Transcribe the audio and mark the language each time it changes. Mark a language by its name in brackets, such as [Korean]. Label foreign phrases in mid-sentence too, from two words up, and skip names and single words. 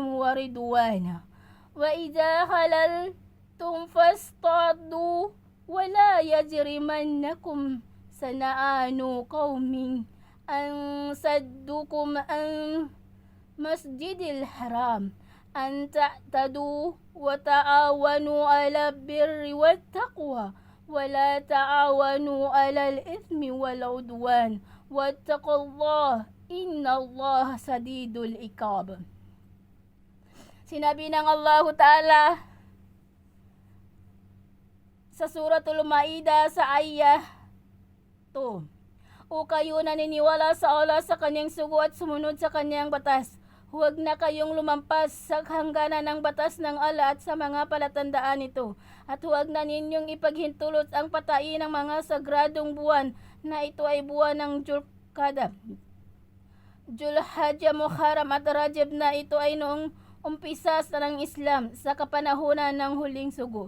[Arabic] ورضوانا وإذا حللتم فاصطادوا ولا يجرمنكم سنآن قوم أن صدوكم عن مسجد الحرام أن تعتدوا وتعاونوا على البر والتقوى ولا تعاونوا على الإثم والعدوان واتقوا الله إن الله شديد العقاب. [Filipino] Sinabi ng Allah Ta'ala sa Suratul Ma'idah sa ayah 2, O kayo naniniwala sa Allah sa kanyang sugo at sumunod sa kanyang batas, huwag na kayong lumampas sa hangganan ng batas ng Allah at sa mga palatandaan nito, at huwag na ninyong ipaghintulot ang patain ng mga sagradong buwan na ito ay buwan ng Julqa'dah, Julhajjah, Muharram at Rajab, na ito ay noong umpisa ng Islam sa kapanahunan ng huling sugo.